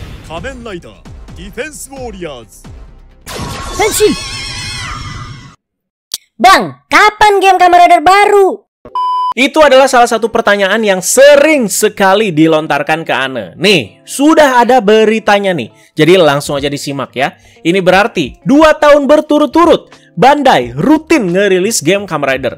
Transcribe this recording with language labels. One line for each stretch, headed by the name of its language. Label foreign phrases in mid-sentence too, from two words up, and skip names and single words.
Japanese: 仮面ライダーディフェンスウォーリアーズ Henshin!
Indonesian: Bang, kapan game Kamen Rider baru? Itu adalah salah satu pertanyaan yang sering sekali dilontarkan ke Ane. Nih, sudah ada beritanya nih. Jadi langsung aja disimak ya. Ini berarti 2 tahun berturut-turut Bandai rutin ngerilis game Kamen Rider.